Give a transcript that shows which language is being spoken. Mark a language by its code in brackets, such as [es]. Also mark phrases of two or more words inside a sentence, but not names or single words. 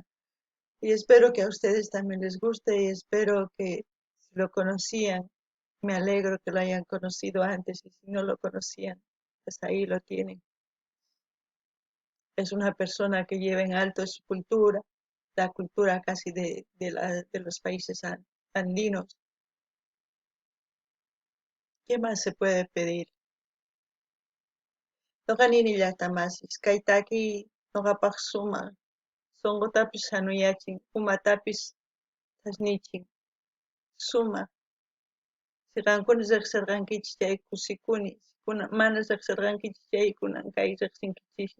[es] Y espero que a ustedes también les guste y espero que si lo conocían, me alegro que lo hayan conocido antes y si no lo conocían, pues ahí lo tienen. Es una persona que lleva en alto su cultura, la cultura casi de los países andinos. ¿Qué más se puede pedir? [qu] Noqanini llaqtamasis, kaytaki noqapaq sumaq, sonqotapis hanuyachin, umatapis thasnichin, sumaq. Siqankuna riqsirqankichis chay kusikuni, mana riqsirqankichis chay kunan kay riqsinkichisña.